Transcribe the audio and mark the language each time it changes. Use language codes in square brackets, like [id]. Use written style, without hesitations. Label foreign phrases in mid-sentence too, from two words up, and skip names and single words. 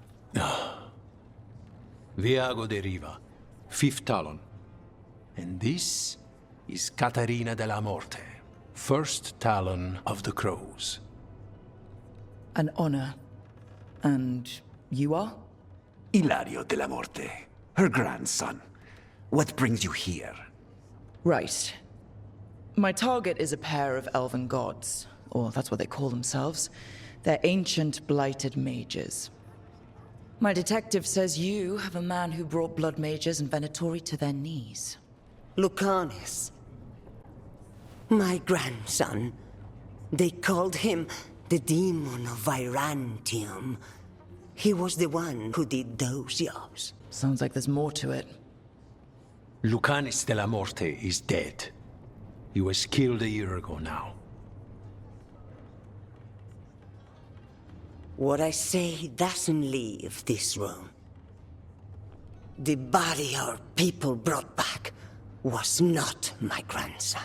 [en] Viago de Riva, 5th Talon. And this is Catarina de la Morte, 1st Talon of the Crows. An honor. And you are? Ilario de la Morte, her grandson. What brings you here? Right. My target is a pair of elven gods, or that's what they call themselves. They're ancient, blighted mages. My detective says you have a man who brought blood mages and Venatori to their knees. Lucanis. My grandson. They called him the Demon of Virantium. He was the one who did those jobs. Sounds like there's more to it. Lucanis de la Morte is dead. He was killed a year ago now. What I say doesn't leave this room. The body our people brought back was not my grandson.